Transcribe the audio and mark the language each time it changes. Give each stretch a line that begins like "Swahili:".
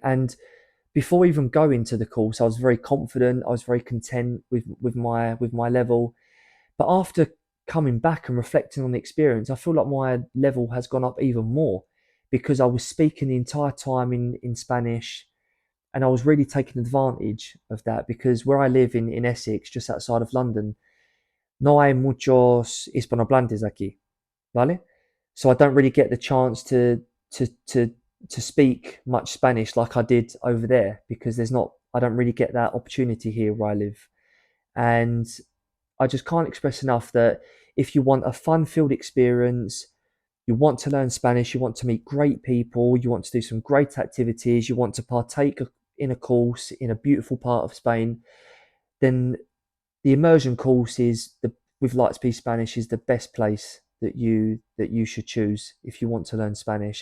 English: And before even going to the course, I was very confident. I was very content with my level. But after coming back and reflecting on the experience, I feel like my level has gone up even more because I was speaking the entire time in Spanish, and I was really taking advantage of that because where I live in Essex, just outside of London,
Spanish: no hay muchos hispanohablantes aquí, ¿vale?
English: So I don't really get the chance to to to speak much Spanish like I did over there because I don't really get that opportunity here where I live. And I just can't express enough that if you want a fun-filled experience, you want to learn Spanish, you want to meet great people, you want to do some great activities, you want to partake in a course in a beautiful part of Spain, then the immersion course with Lightspeed Spanish is the best place that you should choose if you want to learn Spanish.